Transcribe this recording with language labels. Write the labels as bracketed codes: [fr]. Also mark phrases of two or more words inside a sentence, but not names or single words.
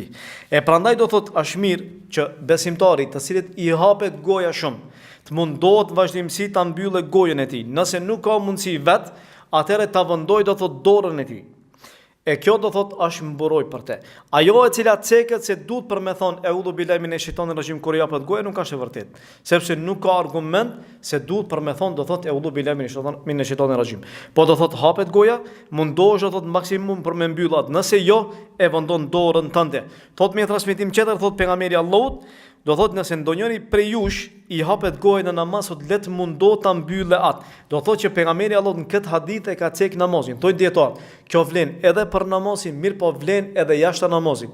[sq] E prandaj do thotë është mirë që besimtari, të cilit i hapet goja shumë, të mundohet vazhdimsi ta mbyllë gojën e tij. Nëse nuk ka mundësi vet, atëherë ta vendoj do thotë dorën e tij. E kjo do thot është mburoj për te. Ajo e cila ceket se duhet për me thonë [ar] أعوذ بالله من الشيطان الرجيم [sq] kur japet goja nuk është e vërtet. Sepse nuk ka argument se duhet për me thonë do thot [ar] أعوذ بالله من الشيطان الرجيم. [sq] Po do thot hapet goja, mundohesh do thot maksimum për me mbyllat. Nëse jo, e vendon dorën tënde. Thot me transmetim tjetër thot pejgamberi Allahut, do thot nëse ndonjëri prej jush i hapet gojën në namaz, le të mundohet ta mbyllë atë. Do thot që pejgamberi Allahut në këtë hadith e ka cek namazin. Thonë dietar, kjo vlen edhe për namazin, mirë po vlen edhe jashtë namazit.